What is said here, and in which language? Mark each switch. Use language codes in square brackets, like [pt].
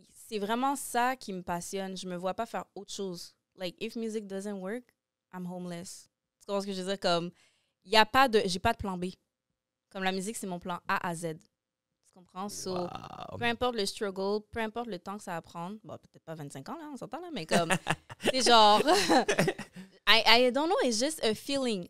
[fr] C'est vraiment ça qui me passionne. Je me vois pas faire autre chose. [en] Like, if music doesn't work, I'm homeless. [fr] Tu comprends ce que je veux dire? Comme, j'ai pas de plan B. Comme la musique, c'est mon plan A à Z. Tu comprends? So, peu importe le struggle, peu importe le temps que ça va prendre. Bon, peut-être pas 25 ans, là, on s'entend, là, mais comme, c'est genre, [en] I don't know, it's just a feeling.